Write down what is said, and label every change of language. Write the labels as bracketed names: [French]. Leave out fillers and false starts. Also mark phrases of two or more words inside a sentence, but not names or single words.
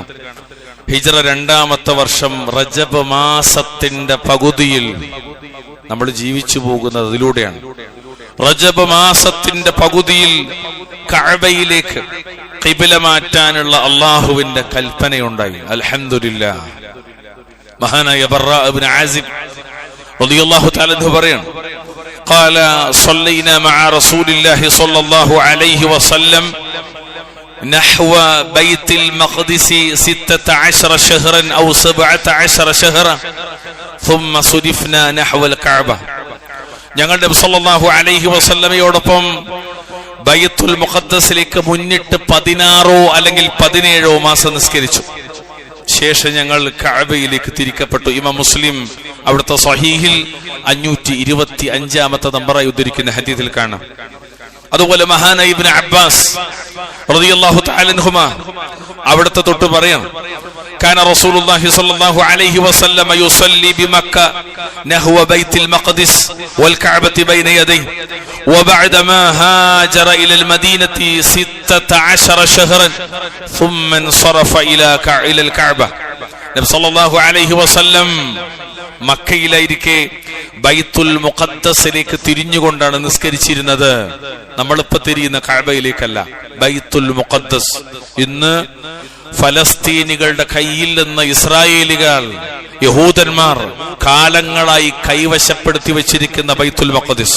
[Malayalam] ഹിജ്റ 2ാമത്തെ വർഷം റജബ് മാസത്തിന്റെ പകുതിയിൽ നമ്മൾ ജീവിച്ചു പോകുന്നത് അതിലൂടെയാണ്. റജബ് മാസത്തിന്റെ പകുതിയിൽ കഅബയിലേക്ക് ഖിബ്ല മാറ്റാനുള്ള അള്ളാഹുവിന്റെ കൽപ്പനയുണ്ടായി. അൽഹംദുലില്ലാഹ്. മഹാനായ ബറാ ഇബ്നു ആസിബ് [Arabic] رضي الله تعالى عنه [Malayalam] പറയാണ്, [Arabic] قال صلينا مع رسول الله صلى الله عليه وسلم نحو بيت المقدس 16 شهرا أو 17 شهرا ثم صرفنا نحو الكعبة. [Malayalam] ഞങ്ങളുടെ നബി [Arabic] صلى الله عليه [Malayalam] വസല്ലമയോടൊപ്പം ബൈത്തുൽ മുഖദ്ദസിലേക്ക് മുന്നിട്ട് 16 അല്ലെങ്കിൽ 17 മാസം നിസ്കരിച്ചു. ശേഷം ഞങ്ങൾ കഅബയിലേക്ക് തിരിക്കപ്പെട്ടു. ഇമാം മുസ്ലിം അവിടുത്തെ സ്വഹീഹിൽ 525 നമ്പറായി ഉദ്ധരിക്കുന്ന ഹദീസിൽ കാണാം. അതുപോലെ മഹാനായ ഇബ്നു അബ്ബാസ് [Arabic] رضي الله تعالى عنهما [Malayalam] അവിടുത്തെ തൊട്ട് പറയാം, [Arabic] كان رسول الله صلى الله عليه وسلم يصلي بمكة نحو بيت المقدس والكعبة بين يديه وبعدما هاجر إلى المدينة 16 شهرا ثم انصرف إلى الكعبة. [Malayalam] നബി [Arabic] صلى الله عليه وسلم [Malayalam] മക്കയിലായിരിക്കെ ബൈത്തുൽ മുഖദ്ദസിലേക്ക് തിരിഞ്ഞുകൊണ്ടാണ് നിസ്കരിച്ചിരുന്നത്. നമ്മളിപ്പോ തിരിയുന്ന കഅബയിലേക്കല്ല, ബൈത്തുൽ മുഖദ്ദസ്. ഇന്ന് ഫലസ്തീനികളുടെ കയ്യിൽ നിന്ന് ഇസ്രായേലികൾ, യഹൂദന്മാർ കാലങ്ങളായി കൈവശപ്പെടുത്തി വെച്ചിരിക്കുന്ന ബൈത്തുൽ മുഖദ്ദസ്.